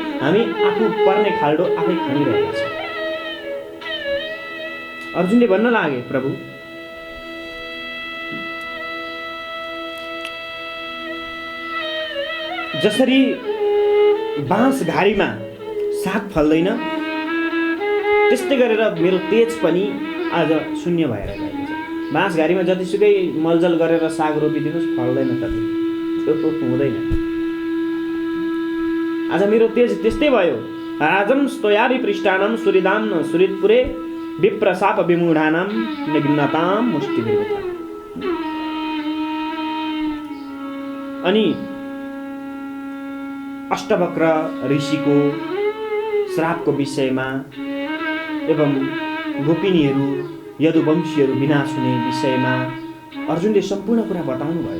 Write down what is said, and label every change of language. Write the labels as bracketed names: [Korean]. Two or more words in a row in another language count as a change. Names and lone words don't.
[Nepali] हामी आफू पर्ने खाल्डो आफै खनिरहेका छौँ। अर्जुनले भन्न लागे, प्रभु, जसरी बाँस घारीमा साग फल्दैन त्यस्तै गरेर मेरो तेज पनि आज शून्य भएर गएको छ। बाँस घारीमा जतिसुकै मलजल गरेर साग रोपिदिनुहोस् फल्दैन त, त्यो हुँदैन। आज मेरो तेज त्यस्तै भयो। [Sanskrit] राजम स्तोयाभि पृष्ठानम सूर्यदाम न सूर्यपुरे विप्रसाप विमूढानाम निघ्नताम मुष्टिभिर्वृता। [Nepali] अनि अष्टवक्र ऋषिको श्रापको विषयमा एवं गोपिनीहरू यदुवंशीहरू विनाश हुने विषयमा अर्जुनले सम्पूर्ण कुरा बताउनु भयो।